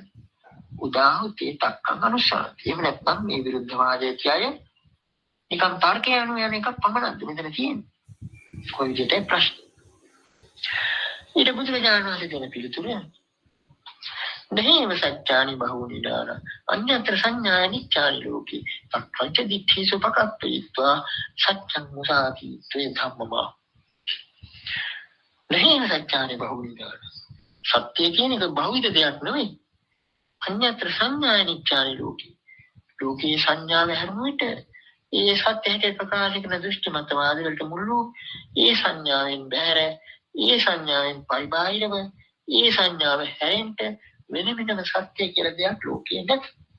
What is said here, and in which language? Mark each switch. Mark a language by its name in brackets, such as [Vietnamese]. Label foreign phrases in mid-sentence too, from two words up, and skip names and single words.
[Pali] උදාහෘතේ තක්කං අනුසාරති. [Sinhala] එහෙම නැත්නම් මේ විරුද්ධවාදයේ කියය නිකම් තර්කය අනුව යන එකක් පමණක්ද මෙතන තියෙන්නේ. කොයි විදිහටයි ප්‍රශ්න. ඊට බුදුරජාණන් වහන්සේ දෙන පිළිතුර [Pali] නහේව සත්‍යානි බහුනිදාන අඤ්ඤතර සංඥානිච්ඡානි ලෝකේ තක්කංච දිට්ඨිසු පකප්පීත්වා සත්‍යං මුසාති ත්වේ ධම්මමා. නහේව සත්‍යානි බහුනිදාන [Sinhala] සත්‍ය කියන එක බහුවිධ දෙයක් නෙවෙයි. [Pali] අඤ්ඤතර සංඥානිච්ඡානි ලෝකේ [Sinhala] ලෝකේ සංඥාව හැරුණුවිට ඒ සත්‍ය හැටි ප්‍රකාශ කරන දෘෂ්ටි මතවාද වලට මුළු ඒ සංඥාවෙන් බැහැර ඒ සංඥාවෙන් පරිබාහිරව ඒ සංඥාව හැරෙන්න වෙන වෙනම සත්‍ය කියලා දෙයක් ලෝකේ නැහැ.